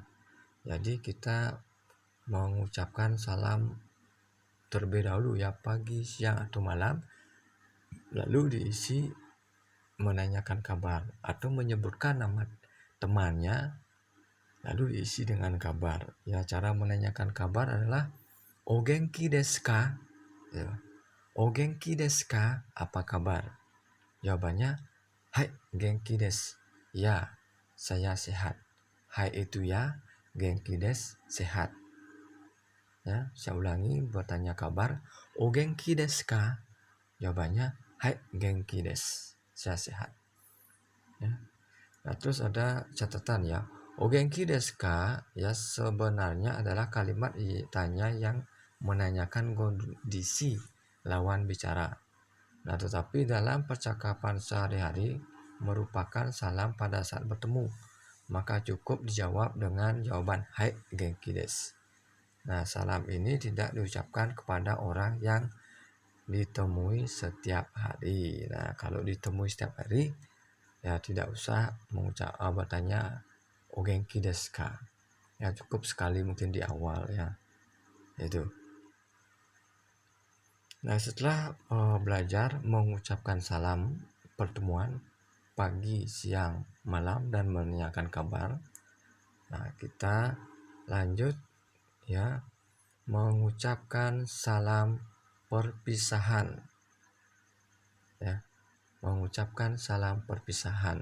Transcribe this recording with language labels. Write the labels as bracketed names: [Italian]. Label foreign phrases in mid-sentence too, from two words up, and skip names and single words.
[Indonesian] Jadi kita mengucapkan salam terlebih dahulu ya, pagi, siang, atau malam, lalu diisi menanyakan kabar atau menyebutkan nama temannya lalu diisi dengan kabar ya. Cara menanyakan kabar adalah [Japanese] お元気ですか [Indonesian] ya. [Japanese] お元気ですか, [Indonesian] apa kabar? Jawabannya [Japanese] はい元気です, [Indonesian] ya saya sehat. Hai itu ya, [Japanese] 元気です [Indonesian] sehat ya. Saya ulangi, bertanya kabar [Japanese] お元気ですか, [Indonesian] jawabannya [Japanese] はい元気です, [Indonesian] saya sehat ya. Nah, terus ada catatan ya, [Japanese] お元気ですか [Indonesian] ya sebenarnya adalah kalimat tanya yang menanyakan kondisi lawan bicara. Nah, tetapi dalam percakapan sehari-hari merupakan salam pada saat bertemu, maka cukup dijawab dengan jawaban [Japanese] はい元気です. [Indonesian] Nah, salam ini tidak diucapkan kepada orang yang ditemui setiap hari. Nah, kalau ditemui setiap hari ya tidak usah bertanya [Japanese] お元気ですか. [Indonesian] Ya, cukup sekali mungkin di awal ya. Itu. Nah, setelah belajar mengucapkan salam pertemuan pagi, siang, malam, dan menanyakan kabar, nah kita lanjut ya mengucapkan salam perpisahan ya, mengucapkan salam perpisahan.